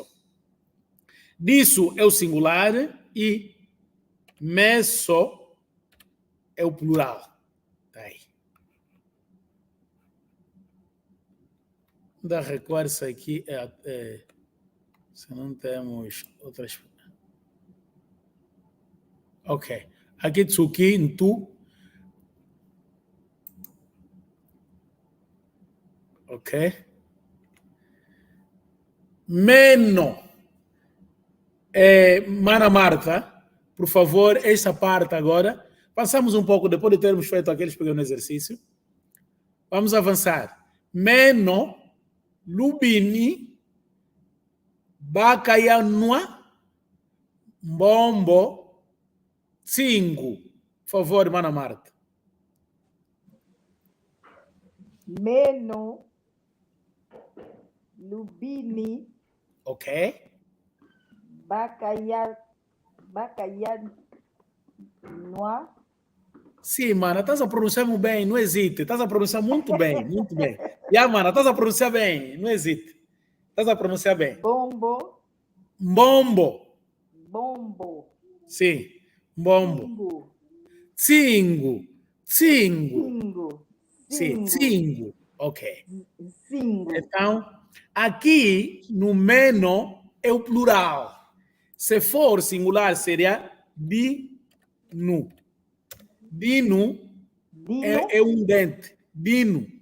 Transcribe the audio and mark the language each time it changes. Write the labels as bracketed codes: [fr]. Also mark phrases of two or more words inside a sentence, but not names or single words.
[pt] Disso é o singular e meso é o plural. Tá aí. Da recuar-se aqui se não temos outras. [kg] Ok. Aqui tsuki, ntu. [pt] Ok. [kg] Meno. [pt] Mana Marta, por favor, essa parte agora. Passamos um pouco, depois de termos feito aqueles pequenos exercícios. Vamos avançar. [kg] Meno, lubini, bacaianua, mbombo, tsingu. [pt] Por favor, Mana Marta. [kg] Meno, lubini, ok. Bacaianua. [pt] Sim, mana, estás a pronunciar muito bem, não hesite. Estás a pronunciar muito bem, muito bem. Mana, estás a pronunciar bem, não hesite. Estás a pronunciar bem. [kg] Bombo. Mbombo. Bombo. Sim, mbombo. Tsingu. Singo. Sim, tsingu. Ok. Singo. [pt] Então, aqui no meno é o plural. Se for singular, seria dinu. Dinu é um dente. Dinu.